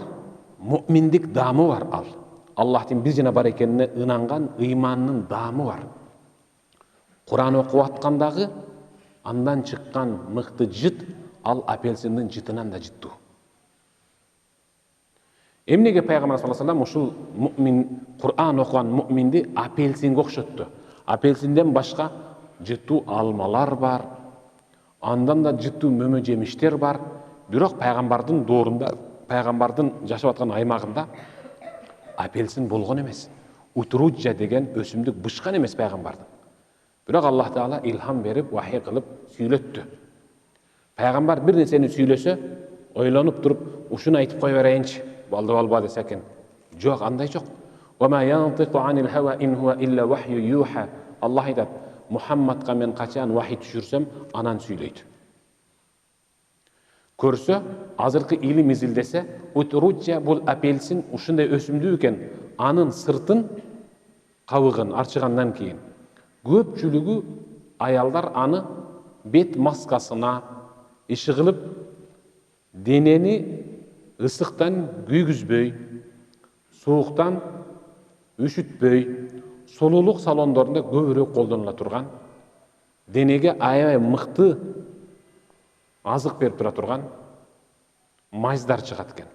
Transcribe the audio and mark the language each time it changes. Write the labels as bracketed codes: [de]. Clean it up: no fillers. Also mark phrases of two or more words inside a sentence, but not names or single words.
[ky] Муминдик даамы бар ал. Аллахтын бир жана бар экенине ынанган ыймандын даамы бар. Куран окуп аткандагы андан чыккан мыкты жыт ал апельсиндин жытынан да жыттуу. Эмнеге пайгамбар [ar] صلى الله عليه وسلم [ky] ушул мумин, Куран окуган муминди апельсинге окшотту? Апельсинден башка жыттуу алмалар бар, андан да жыттуу мөмө жемиштер бар. Бирок пайгамбардын доорунда, пайгамбардын жашап аткан аймагында апельсин болгон эмес. Утруджа деген өсүмдүк бышкан эмес пайгамбардын. Бирок Аллах Таала илхам берип, вахий кылып сүйлөттү. Пайгамбар бир нерсени сүйлөсө, ойлонуп туруп, ушуну айтып кой берейинчи, балды балба десе экен. Жок, андай жок. [ar] وما ينطق عن الهوى إن هو إلا وحي يوحى. [ky] Аллах айтат: Мухаммадка мен качан вахий түшүрсөм, анан сүйлөйт. Көрсө, азыркы илим изилдесе, утруджа бул апельсин ушундай өсүмдүү экен. Анын сыртын, кабыгын арчыгандан кийин көпчүлүгү аялдар аны бет маскасына иши кылып, денени ысыктан күйгүзбөй, сууктан үшүтпөй, солулук салондорунда көбүрөөк колдонула турган, денеге аябай мыкты азык берип тура турган майздар чыгат экен.